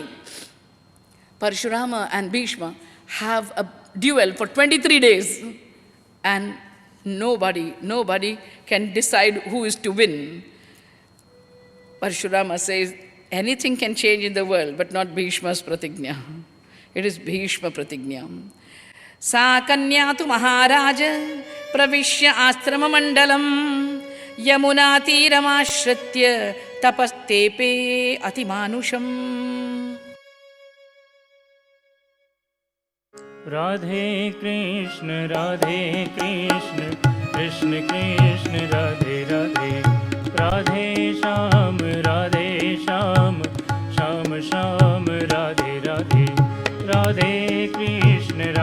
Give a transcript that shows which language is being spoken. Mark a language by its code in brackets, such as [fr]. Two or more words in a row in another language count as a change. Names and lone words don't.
[en] Parashurama and Bhishma have a duel for 23 days. And nobody can decide who is to win. Parashurama says, anything can change in the world, but not Bhishma's pratignya. It is Bhishma pratignya. [sa] सा कन्या तु महाराज प्रविश्य आश्रम मण्डलम् यमुना तीरमाश्रित्य तपस्तेपे अतिमानुषम्. [hi] राधे कृष्ण कृष्ण कृष्ण राधे राधे, राधे श्याम श्याम श्याम राधे राधे, राधे कृष्ण